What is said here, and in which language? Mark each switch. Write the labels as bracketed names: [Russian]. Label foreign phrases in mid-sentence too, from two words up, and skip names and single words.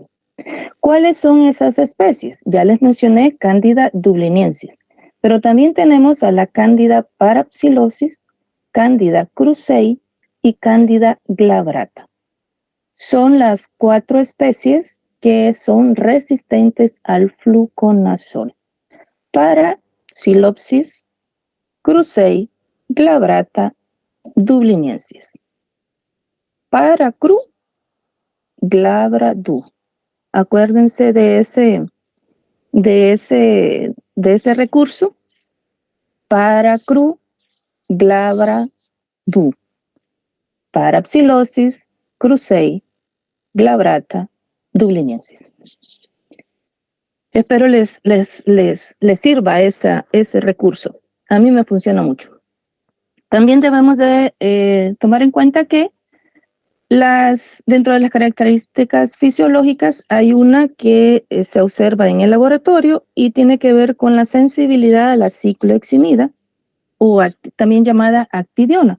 [Spanish] ¿Cuáles son esas especies? Ya les mencioné Candida dubliniensis, pero también tenemos a la Candida parapsilosis, Candida krusei y Candida glabrata. Son las 4 especies que son resistentes al fluconazol. Parapsilopsis, krusei, glabrata, dubliniensis. Paracru, glabra-du. Acuérdense de ese recurso. Paracru, glabra-du. Parapsilosis, krusei, glabrata, dubliniensis. Espero les sirva ese recurso. A mí me funciona mucho. También debemos de tomar en cuenta que dentro de las características fisiológicas hay una que se observa en el laboratorio y tiene que ver con la sensibilidad a la cicloheximida, o también llamada actidiona.